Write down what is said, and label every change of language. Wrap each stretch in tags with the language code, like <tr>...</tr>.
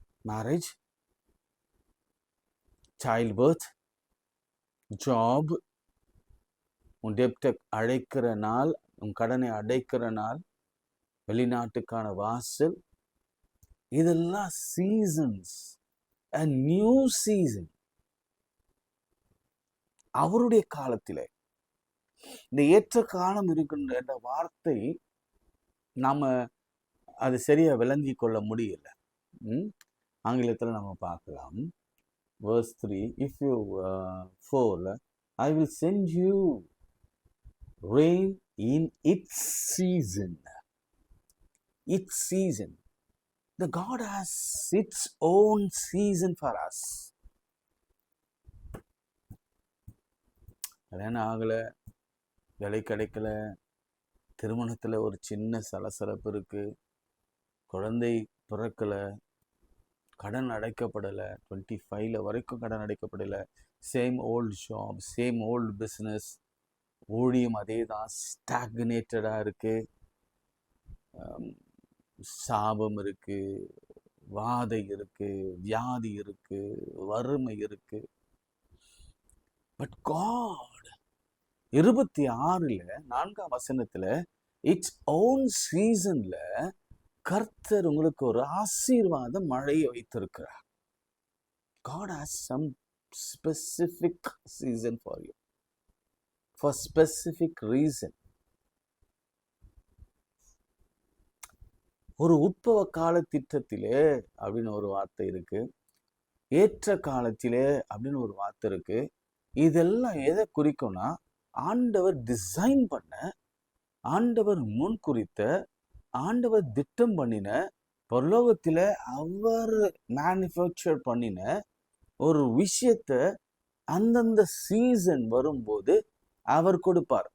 <en>Marriage, childbirth, job,</en> <ta>உன் டெப்டை அழைக்கிற நாள், உன் கடனை அடைக்கிற நாள், வெளிநாட்டுக்கான வாசல், இதெல்லாம் சீசன்ஸ்.</ta> <en>A new season.</en> <ta>அவருடைய காலத்திலே இந்த ஏற்ற காலம் இருக்கின்ற என்ற வார்த்தை நாம அது சரியா விளங்கி கொள்ள முடியல. ஆங்கிலத்தில் நம்ம பார்க்கலாம்.</ta> <en>verse 3, if you fall, I will send you Rain in its season. Its season. The God has its own season for us.</en> <ta>கல்யாணம் ஆகலை, வேலை கிடைக்கல, திருமணத்தில் ஒரு சின்ன சலசலப்பு இருக்குது, குழந்தை பிறக்கலை, கடன் அடைக்கப்படலை, 25 வரைக்கும் கடன் அடைக்கப்படலை,</ta> <en>same old job, same old business,</en> <ta>ஊழியம் அதே தான், ஸ்டாக்னேட்டடாக இருக்குது, சாபம் இருக்குது, வாதை இருக்குது, வியாதி இருக்குது, வறுமை இருக்குது.</ta> <en>but God</en> <ta>26 4ஆம் வசனத்துல</ta> <en>it's own சீசன்ல</en> <ta>கர்த்தர் உங்களுக்கு ஒரு ஆசீர்வாத மழையை வைத்திருக்கிறார்.</ta> <en>God has some specific season for you, for specific reason.</en> <ta>ஒரு உட்பவ கால திட்டத்திலே அப்படின்னு ஒரு வார்த்தை இருக்கு, ஏற்ற காலத்திலே அப்படின்னு ஒரு வார்த்தை இருக்கு. இதெல்லாம் எதை குறிக்கும்னா, ஆண்டவர் டிசைன் பண்ண, ஆண்டவர் முன் குறித்த, ஆண்டவர் திட்டம் பண்ணின, பரலோகத்துல அவர் மேனுஃபேக்சர் பண்ணின ஒரு விஷயத்த அந்தந்த சீசன் வரும்போது அவர் கொடுப்பார்.</ta>